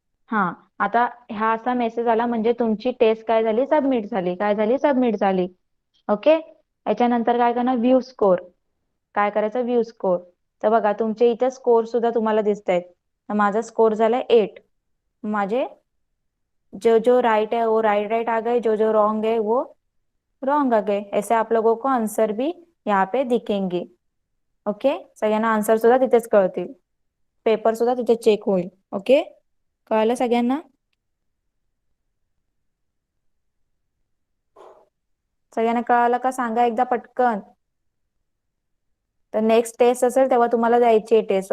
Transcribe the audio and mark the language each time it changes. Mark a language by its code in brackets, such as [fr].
[mr] हा, आता हा असा मेसेज आला म्हणजे तुमची टेस्ट काय झाली, सबमिट झाली, काय झाली, सबमिट झाली। ओके। याच्यानंतर काय करणार, व्ह्यू स्कोर, काय करायचं, व्ह्यू स्कोर। तर बघा तुमचे इथे स्कोर सुद्धा तुम्हाला दिसत आहेत। तर माझा स्कोर झालाय 8, माझे [hi] जो जो राइट है वो राइट राइट आ गए, जो जो रॉन्ग है वो रॉन्ग आ गए। ऐसे आप लोगों को आंसर भी यहाँ पे दिखेंगे। [mr] ओके, सगळ्यांना आन्सर सुद्धा तिथेच कळतील, पेपर सुद्धा तिथे चेक होईल। ओके, कळलं सगळ्यांना? सगळ्यांना कळालं का, सांगा एकदा पटकन। तर नेक्स्ट टेस्ट असेल तेव्हा तुम्हाला द्यायची आहे टेस्ट।